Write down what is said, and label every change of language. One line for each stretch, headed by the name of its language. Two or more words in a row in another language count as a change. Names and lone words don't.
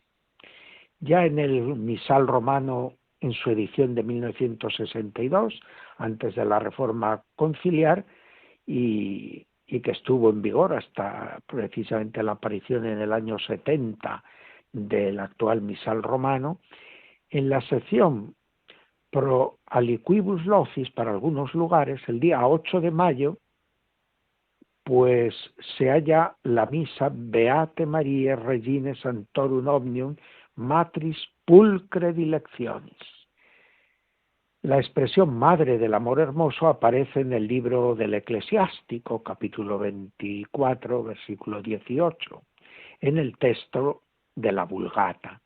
Spanish: Ya en el Misal Romano, en su edición de 1962, antes de la Reforma Conciliar, y que estuvo en vigor hasta precisamente la aparición en el año 70 del actual Misal Romano, en la sección
Latin: Pro aliquibus locis,
Spanish: para algunos lugares, el día 8 de mayo, pues se halla la misa
Latin: Beate Mariae Regine Sanctorum Omnium matris pulcre dilectionis.
Spanish: La expresión madre del amor hermoso aparece en el libro del Eclesiástico, capítulo 24, versículo 18, en el texto de la Vulgata.